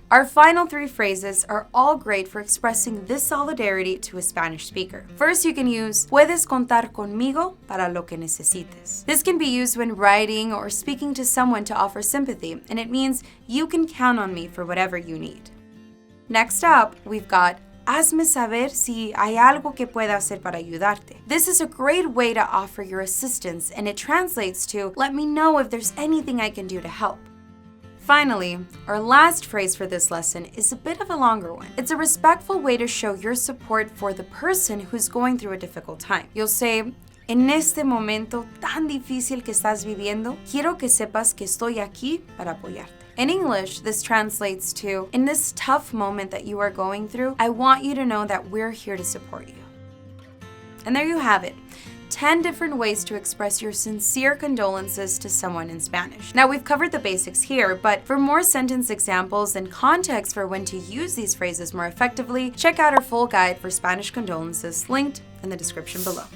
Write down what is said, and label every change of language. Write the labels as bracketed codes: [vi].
[en] Our final 3 phrases are all great for expressing this solidarity to a Spanish speaker. First, you can use [es] "Puedes contar conmigo para lo que necesites." [en] This can be used when writing or speaking to someone to offer sympathy, and it means you can count on me for whatever you need. Next up, we've got [es] "Hazme saber si hay algo que pueda hacer para ayudarte." [en] This is a great way to offer your assistance, and it translates to "Let me know if there's anything I can do to help." Finally, our last phrase for this lesson is a bit of a longer one. It's a respectful way to show your support for the person who's going through a difficult time. You'll say, [es] "En este momento tan difícil que estás viviendo, quiero que sepas que estoy aquí para apoyarte." [en] In English, this translates to, "In this tough moment that you are going through, I want you to know that we're here to support you." And there you have it. 10 different ways to express your sincere condolences to someone in Spanish. Now, we've covered the basics here, but for more sentence examples and context for when to use these phrases more effectively, check out our full guide for Spanish condolences linked in the description below.